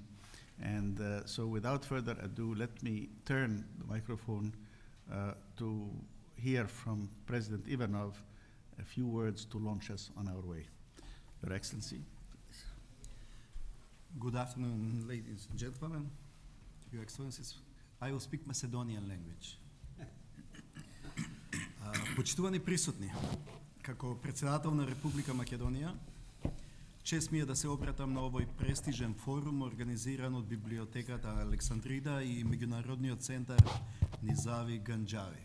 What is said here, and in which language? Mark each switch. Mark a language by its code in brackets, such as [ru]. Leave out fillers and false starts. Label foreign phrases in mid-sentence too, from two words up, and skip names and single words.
[en] And so without further ado, let me turn the microphone to hear from President Ivanov a few words to launch us on our way. Your Excellency. Good afternoon, ladies and gentlemen, Your Excellencies. I will speak Macedonian language. [mk] Почитувани присутни, како председател на Република Македонија, чест ми е да се обратам на овој престижен форум организиран од Библиотеката Александрина и Меѓународниот центар Низами Ганџави.